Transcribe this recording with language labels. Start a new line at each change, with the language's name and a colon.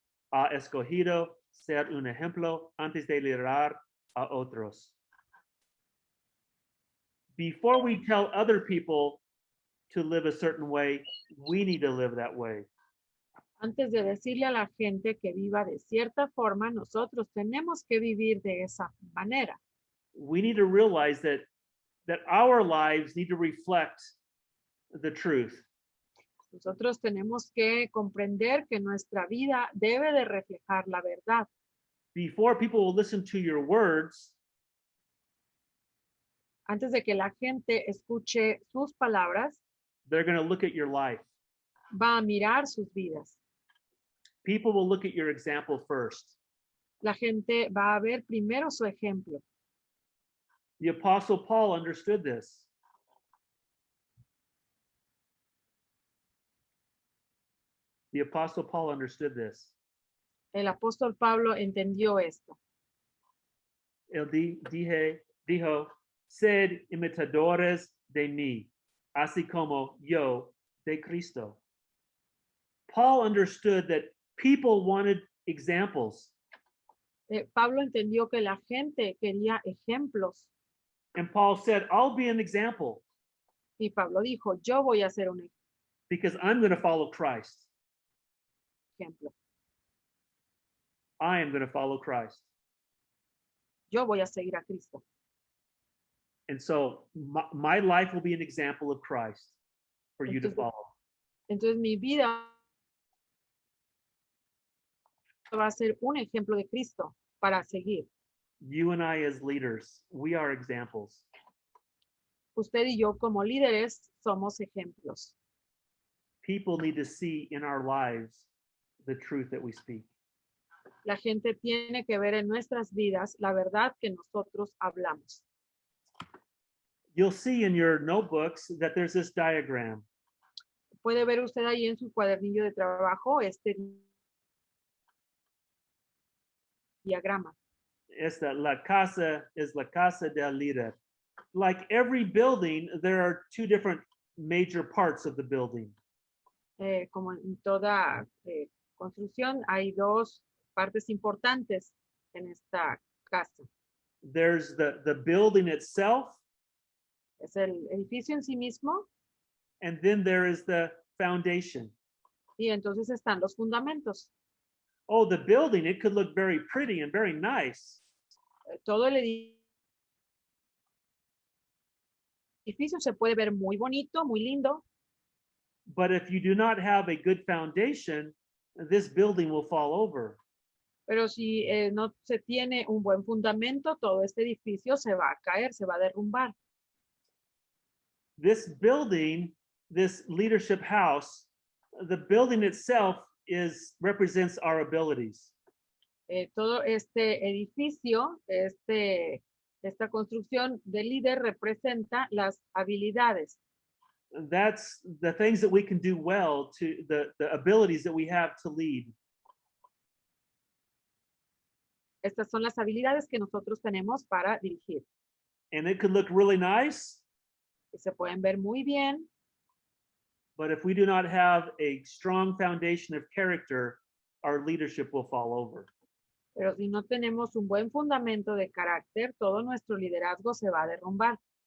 Spanish: Ha escogido ser un ejemplo antes de liderar a otros.
English: Before we tell other people to live a certain way, we need to live that way.
Spanish: Antes de decirle a la gente que viva de cierta forma, nosotros tenemos que vivir de esa manera.
English: We need to realize that our lives need to reflect the truth.
Spanish: Nosotros tenemos que comprender que nuestra vida debe de reflejar la verdad.
English: Before people will listen to your words,
Spanish: Antes de que la gente escuche sus palabras,
English: they're going to look at your life.
Spanish: va a mirar sus vidas.
English: People will look at your example first.
Spanish: La gente va a ver primero su ejemplo.
English: The Apostle Paul understood this. The Apostle Paul understood this.
Spanish: El apóstol Pablo entendió esto. Él dijo, sed imitadores de mí, así como yo de Cristo.
English: Paul understood that people wanted examples.
Spanish: Pablo entendió que la gente quería ejemplos.
English: And Paul said, I'll be an example
Spanish: Y Pablo dijo, yo voy a ser un
English: because I'm going to follow Christ.
Spanish: ejemplo.
English: I am going to follow Christ.
Spanish: Yo voy a seguir a Cristo.
English: And so my life will be an example of Christ for you to
Spanish: Entonces,
English: follow.
Spanish: entonces mi vida va a ser un ejemplo de Cristo para seguir.
English: You and I as leaders, we are examples.
Spanish: Usted y yo como líderes somos ejemplos.
English: People need to see in our lives the truth that we speak.
Spanish: La gente tiene que ver en nuestras vidas la verdad que nosotros hablamos.
English: You'll see in your notebooks that there's this diagram.
Spanish: Puede ver usted ahí en su cuadernillo de trabajo este diagrama. La casa is la casa del líder.
English: Like every building, there are two different major parts of the building.
Spanish: Como en toda construcción, hay dos partes importantes en esta casa.
English: There's the building itself,
Spanish: Es el edificio en sí mismo
English: and then there is the foundation.
Spanish: y entonces están los fundamentos.
English: Oh, the building, it could look very pretty and very nice.
Spanish: Todo el edificio se puede ver muy bonito, muy lindo,
English: But if you do not have a good foundation, this building will fall over.
Spanish: pero si no se tiene un buen fundamento, todo este edificio se va a caer, se va a derrumbar.
English: This building, this leadership house, the building itself represents our abilities.
Spanish: Todo este edificio, esta construcción de líder representa las habilidades.
English: That's the things that we can do well, to the abilities that we have to lead.
Spanish: Estas son las habilidades que nosotros tenemos para dirigir.
English: And it could look really nice,
Spanish: Que se pueden ver muy bien,
English: but if we do not have a strong foundation of character, our leadership will fall over.
Spanish: pero si no tenemos un buen fundamento de carácter, todo nuestro liderazgo se va a derrumbar.